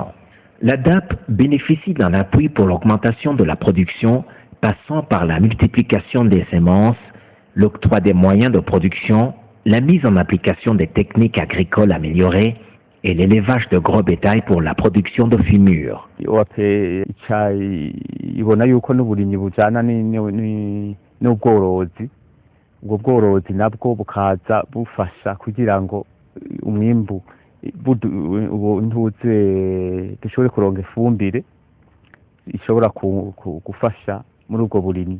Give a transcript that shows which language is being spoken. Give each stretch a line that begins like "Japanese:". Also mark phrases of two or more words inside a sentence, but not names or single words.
French: L'ADAP bénéficie d'un appui pour l'augmentation de la production passant par la multiplication des semences, l'octroi des moyens de production, la mise en application des techniques agricoles améliorées et l'élevage de gros bétail pour la production de fumure.
Rundi: OAP ibona yuko n'uburimyi bujana n'ubworozi, ubwo bworozi nabwo bukaza bufasha kugira ngo umwimbu ntuze dushobore kuronga ifumbire ishobora gufasha muri ubwo burimyi.